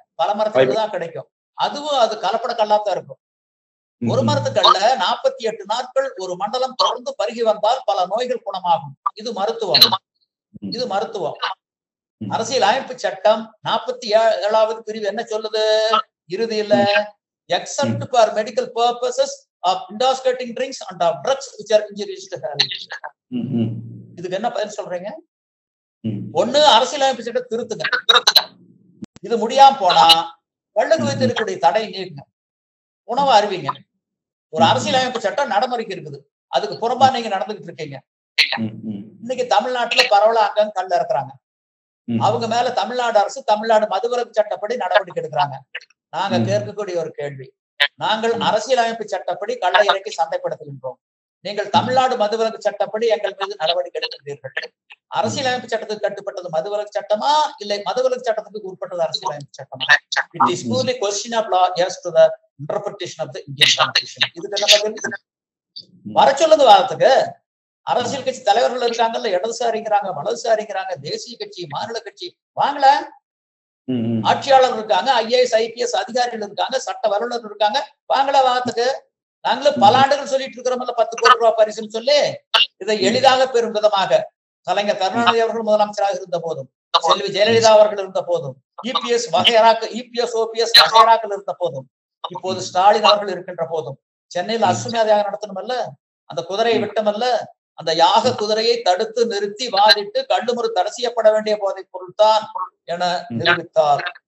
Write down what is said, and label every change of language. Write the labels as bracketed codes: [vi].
[ta] பல மரத்துக்கல்லு தான் கிடைக்கும். அதுவும் அது கலப்பட கல்லாத்தான் இருக்கும். ஒரு மரத்துக்கல்ல 48 நாட்கள் ஒரு மண்டலம் தொடர்ந்து பருகி வந்தால் பல நோய்கள் குணமாகும். இது மருத்துவம். இது மருத்துவம். அரசியல் அமைப்பு சட்டம் 47வது பிரிவு என்ன சொல்லுது? இறுதியில [en] except for medical purposes of intoxicating drinks and of drugs which are injurious to health. [ta] இதுக்கு என்ன பதில் சொல்றீங்க? ஒண்ணு அரசியலமைப்பு சட்டம் திருத்துங்க. இது முடியாம போனா கல்லுக்கு வைத்திருக்கக்கூடிய தடை நீக்குங்க, உணவு அறிவிங்க. ஒரு அரசியலமைப்பு சட்டம் நடைமுறைக்கு இருக்குது, அதுக்கு புறம்பா நீங்க நடந்துகிட்டு இருக்கீங்க. இன்னைக்கு தமிழ்நாட்டுல பரவலா அங்க கல் இறக்குறாங்க. அவங்க மேல தமிழ்நாடு அரசு தமிழ்நாடு மதுவிலக்கு சட்டப்படி நடவடிக்கை எடுக்கிறாங்க. நாங்க கேட்கக்கூடிய ஒரு கேள்வி, நாங்கள் அரசியலமைப்பு சட்டப்படி கல்லை இறக்கி சந்தைப்படுத்துகின்றோம். நீங்கள் தமிழ்நாடு மதுவிலக்கு சட்டப்படி எங்கள் மீது நடவடிக்கை எடுக்கின்றீர்கள். அரசியலமைப்பு சட்டத்துக்கு கட்டுப்பட்டது மதுவிலக்கு சட்டமா, இல்லை மதுவிலக்கு சட்டத்துக்கு உட்பட்டது அரசியலமைப்பு சட்டமா? [en] It is purely question of law as to the interpretation of the Indian Constitution. [ta] இதுக்கு என்ன பதில்? வர சொல்லுங்க வாரத்துக்கு. அரசியல் கட்சி தலைவர்கள் இருக்காங்கல்ல, இடதுசாரிங்கிறாங்க, வலதுசாரிங்கிறாங்க, தேசிய கட்சி, மாநில கட்சி, வாங்கல. ஆட்சியாளர் இருக்காங்க, IAS IPS அதிகாரிகள் இருக்காங்க, சட்ட வல்லுநர் இருக்காங்க, வாங்கல வாரத்துக்கு. நாங்களும் பல ஆண்டுகள் சொல்லிட்டு இருக்கிறோம்ல 10 கோடி ரூபாய் பரிசுன்னு சொல்லி. இதை எளிதாக பெறும் விதமாக கலைஞர் கருணாநிதி அவர்கள் முதலமைச்சராக இருந்த போதும், செல்வி ஜெயலலிதா அவர்கள் இருந்த போதும், EPS OPS வகைராக்கள் இருந்த போதும், இப்போது ஸ்டாலின் அவர்கள் இருக்கின்ற போதும், சென்னையில் அஸ்வமேத யாகம் நடத்தணுமல்ல, அந்த குதிரையை விட்டமல்ல, அந்த யாக குதிரையை தடுத்து நிறுத்தி வாதிட்டு கல்லுமுறு தடை செய்யப்பட வேண்டிய போதைப் பொருள் தான் என நிரூபித்தார்.